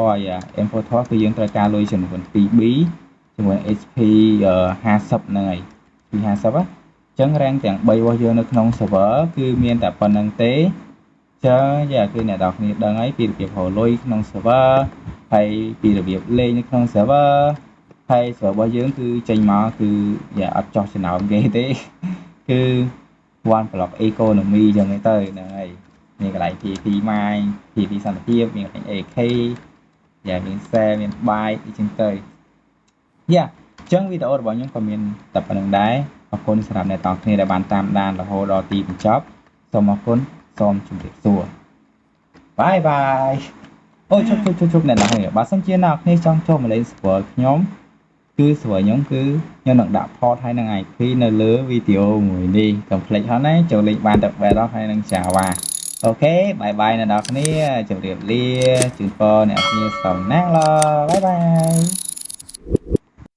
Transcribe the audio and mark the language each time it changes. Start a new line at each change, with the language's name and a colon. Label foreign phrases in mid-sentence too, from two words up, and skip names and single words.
Khmer: យ៉ា Importer គឺយើងត្រូវការលុយចំនួន 2B ជាមួយ HP 50ហ្នឹងហើយ 50អញ្ចឹង rank ទាំង3របស់យើងនៅក្នុង server គឺមានតែប៉ុណ្្នឹងទេចឹងយ៉ាគឺអ្នកនរគ្នាដឹងហើយពីរបៀបរកលុយក្នុង server ហើយ ពីរបៀបលេងនៅក្នុង server ហើយ server របស់យើងគឺចេញមកគឺយ៉ាអត់ចោះចំណោមគេទេគឺ
English: one block economy
Khmer: ចឹងទៅហ្នឹងហើយមានកន្លែង PVP
English: mine PVP
Khmer: សន្តិភាពមានកន្លែង AK យ៉ាមាន share មាន buy អីចឹងទៅយ៉ាអញ្ចឹងវីដេអូរបស់ខ្ញុំក៏មានតែប៉ុណ្្នឹងដែរ អរគុណសម្រាប់អ្នកទាំងគ្នាដែលបានតាមដានរហូតដល់ទីបញ្ចប់សូមអរគុណសូមជម្រាបសួរ
English: bye bye
Khmer: អូជប់អ្នកនរគ្នាបើសិនជាអ្នកគ្នាចង់ចូលមកលេង server ខ្ញុំគឺ server ខ្ញុំគឺខ្ញុំនឹងដាក់ port ហើយនឹង IP នៅលើវីដេអូមួយនេះកុំភ្លេចហ្នឹងណាចូលលេងបានតែបែរហើយនឹង Java អូខេ
English: bye bye
Khmer: អ្នកនរគ្នាជម្រាបលាជូនពរអ្នកគ្នាសំណាងល្អ
English: bye bye